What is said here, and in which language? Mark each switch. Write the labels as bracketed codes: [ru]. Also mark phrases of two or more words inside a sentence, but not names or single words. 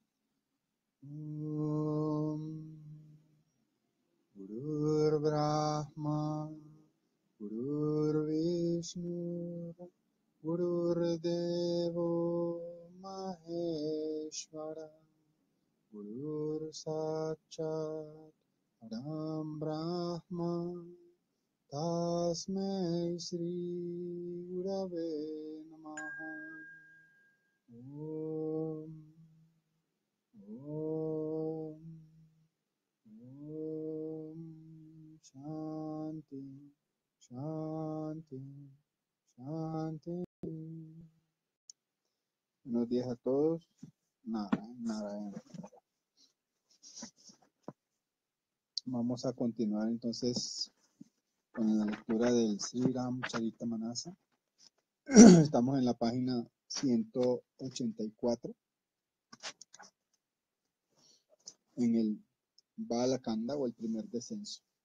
[sa] Gurur Brahma, Gurur Vishnu, Gurur Devo Maheshwara, Gurur Sakshat Param Brahma, Tasmai Shri Gurave Namaha. Om, Om, Om, Shanti, Shanti, Shanti. [es] Buenos días a todos. Nada. Vamos a continuar entonces con la lectura del Sri Ram Charitamrita. Estamos en la página 184, en el Balakanda o el primer descenso.